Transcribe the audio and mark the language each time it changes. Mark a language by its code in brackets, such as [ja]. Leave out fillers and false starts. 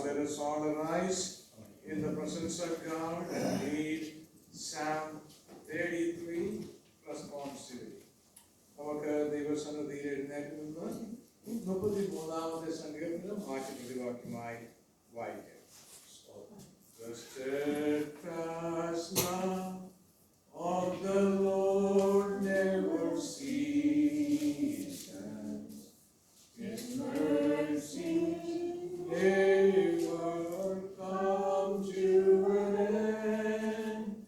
[en] Let us all arise in the presence of God and read Psalm 33 responsively. [ml] നമുക്ക് ദൈവസന്നിധിയിൽ എഴുന്നേറ്റ് നിന്ന് 33ാമത്തെ സങ്കീർത്തനം വാക്യപ്രതിവാക്യമായി വായിക്കാം. [en] The steadfast love of the Lord never ceases. His mercy never comes to an end.